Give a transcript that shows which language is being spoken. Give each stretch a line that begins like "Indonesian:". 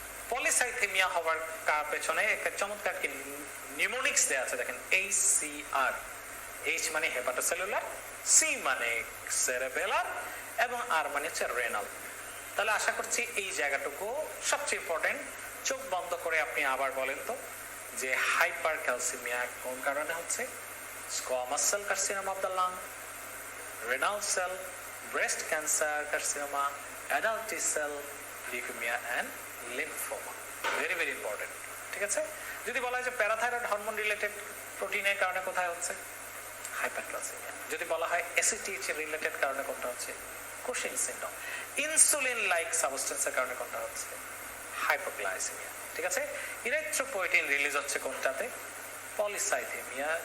Bangla: Polycythaemia হওয়ার পেছনে একটা চমৎকার কি নিউমোনিক্স দেওয়া আছে, দেখেন HCR। H মানে হেপাটোসেলুলার, C মানে সেরেবেলার এবং R মানে হচ্ছে রেনাল। তাহলে আশা করছি এই জায়গাটুকু সবচেয়ে ইম্পর্টেন্ট। চোখ বন্ধ করে আপনি আবার বলেন তো যে হাইপারক্যালসিমিয়া কোন কারণে হচ্ছে?
English: Squamous cell carcinoma of the lung, renal cell, breast cancer carcinoma, adult T cell leukemia and lymphoma. Very very important.
Bangla: ঠিক আছে, যদি বলা হয় যে প্যারাথাইরয়েড হরমোন রিলেটেড প্রোটিনের কারণে কোথায় হচ্ছে? হাইপারক্যালসিমিয়া। যদি বলা হয় ACTH রিলেটেড কারণে কোনটা হচ্ছে? Cushing syndrome. ইনসুলিন লাইক সাবস্টেন্সের কারণে কোনটা হচ্ছে? হাইপোগ্লাইসেমিয়া। ঠিক আছে, ইরিথ্রোপয়েটিন রিলিজ হচ্ছে কোনটাতে? পলিসাইথেমিয়া।